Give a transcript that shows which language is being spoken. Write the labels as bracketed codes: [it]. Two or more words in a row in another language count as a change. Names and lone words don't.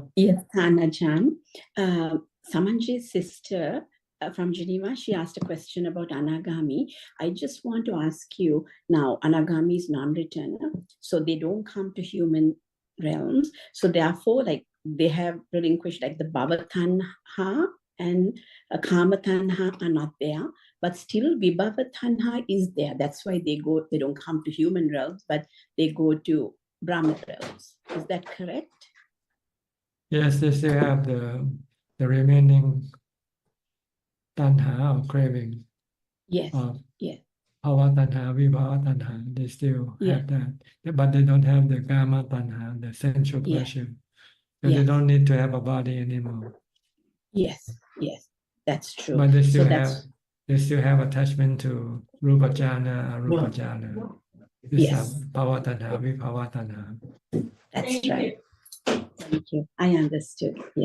[en] Yes, Ajaan. Samanji's sister from Geneva, she asked a question about anagami. I just want to ask you now, anagami is non-returner, so they don't come to human realms. So therefore, like they have relinquished like the [pi] bhava tanha [en] and [pi] kama tanha [en] are not there, but still [pi] vibhava tanha [en] is there. That's why they don't come to human realms, but they go to Brahma realms. Is that correct? Yes, they still have the remaining tanha or craving. Yes. Yes. [pi] Bhava tanha, vibhava tanha, [en] they still have that. But they don't have the [pi] kama tanha, [en] the sensual pleasure. So they Yes. don't need to have a body anymore. Yes, yes, that's true. But they So still that's have attachment to [pi] Rupa Jhana, Arupa Jhana. [en] These are yes, [pi] Bhava Tanha, Vibhava Tanha. [en] that's right. Thank you. I understood. Yeah.